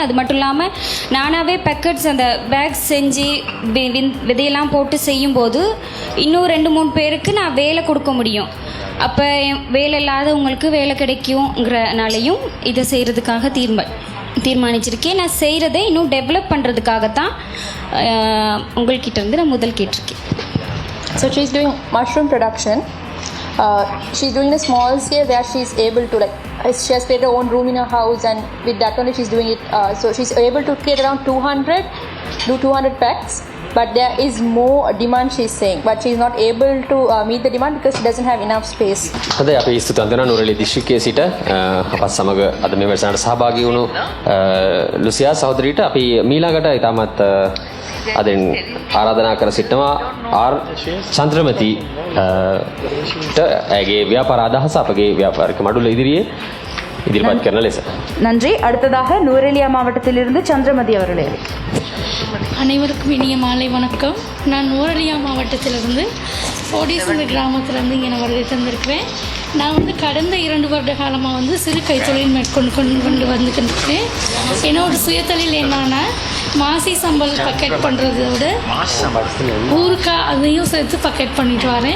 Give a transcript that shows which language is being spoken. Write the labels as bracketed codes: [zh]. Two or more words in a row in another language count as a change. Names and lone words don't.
[ta] அது மட்டும் இல்லாமல் நானாகவே பேக்கெட்ஸ் அந்த பேக்ஸ் செஞ்சு விதையெல்லாம் போட்டு செய்யும்போது இன்னும் 2-3 பேருக்கு நான் வேலை கொடுக்க முடியும். அப்போ வேலை இல்லாதவங்களுக்கு வேலை கிடைக்குங்கிறனாலையும் இதை செய்கிறதுக்காக தீர்மானிச்சிருக்கேன். நான் செய்கிறதை இன்னும் டெவலப் பண்ணுறதுக்காகத்தான் உங்கள்கிட்ட இருந்து நான் முதல் கேட்டிருக்கேன். [en] So she's doing mushroom production. She's doing a small scale where she's able to she has created her own room in her house, and with that only she's doing it. So she's able to create around 200 packs. But there is more demand, she's saying, but she's not able to meet the demand because she doesn't have enough space. [si] හොඳයි අපි ස්තුතිවන්ත වෙනවා නුවරඑළිය දිස්ත්‍රික්කයේ සිට අපත් සමග අද මේ වැඩසටහනට සහභාගී වුණු ලුසියා සහෝදරියට අපි මීළඟට ඉතාමත් අදින් ආරාධනා කර සිටිනවා ආර් චන්ද්‍රමති ඇගේ ව්‍යාපාර අදහස අපගේ ව්‍යාපාරික මඩුල ඉදිරියේ ඉදිරිපත් කරන ලෙස. [ta] நன்றி. அடுத்ததாக நுவரெலியா மாவட்டத்திலிருந்து சந்திரமதி அவர்களே. அனைவருக்கும் இனிய மாலை வணக்கம். நான் நுவரெலியா மாவட்டத்திலிருந்து ஓடிசந்த கிராமத்திலேருந்து இங்கே நான் வருகை தந்திருக்கிறேன். நான் வந்து கடந்த 2 வருட காலமாக சிறு கைத்தொழில் கொண்டு வந்துக்கிட்டு என்னோட சுயத்தொழில் என்னன்னா மாசி சம்பல் பக்கெட் பண்ணுறத விட ஊறுக்காய் அதையும் சேர்த்து பக்கெட் பண்ணிட்டு வரேன்.